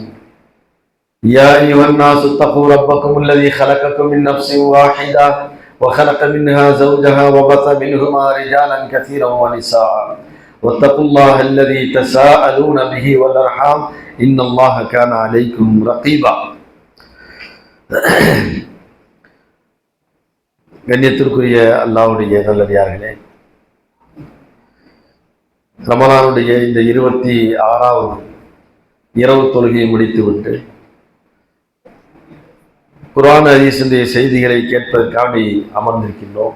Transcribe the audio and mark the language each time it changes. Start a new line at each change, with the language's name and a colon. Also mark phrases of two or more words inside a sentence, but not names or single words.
Arabic: يا أيها الناس اتقوا ربكم الذي خلقكم من نفس واحدة وخلق منها زوجها وبث منهما رجالا كثيرا ونساء واتقوا الله الذي تساءلون به والأرحام إن الله كان عليكم رقيبا.
Tamil: கண்ணியத்திற்குரிய அல்லாஹ்வுடைய நல்லடியார்களே, ரமலானுடைய இந்த 26வது இரவு தொழுகையை முடித்துவிட்டு குர்ஆன் ஹதீஸுடைய செய்திகளை கேட்பதற்காக அமர்ந்திருக்கின்றோம்.